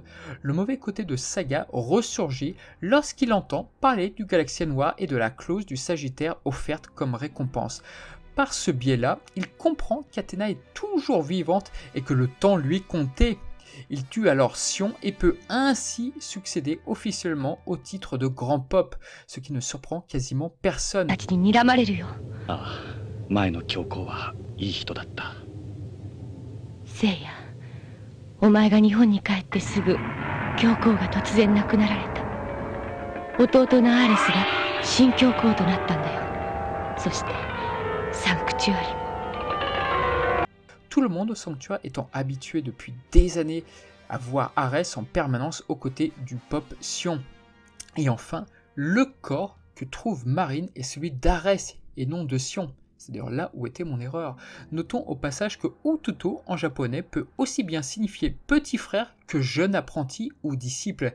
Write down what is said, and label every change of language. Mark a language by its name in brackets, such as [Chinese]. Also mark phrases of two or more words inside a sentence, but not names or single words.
[French] Le mauvais côté de Saga ressurgit lorsqu'il entend parler du Galaxia Noir et de la clause du Sagittaire offerte comme récompense. Par ce biais-là, il comprend qu'Athéna est toujours vivante et que le temps lui comptait. Il tue alors Sion et peut ainsi succéder officiellement au titre de Grand Pop, ce qui ne surprend quasiment personne. [Japanese] 前の教皇はいい人だった。せいや、お前が日本に帰ってすぐ教皇が突然亡くなられた。弟のアーレスが新教皇となったんだよ。そしてサンクチュアリも。 [French] Tout le monde au sanctuaire étant habitué depuis des années à voir Arès en permanence aux côtés du Pop Sion. Et enfin, le corps que trouve Marine est celui d'Arès et non de Sion. C'est d'ailleurs là où était mon erreur. Notons au passage que Ututo en japonais peut aussi bien signifier petit frère que jeune apprenti ou disciple.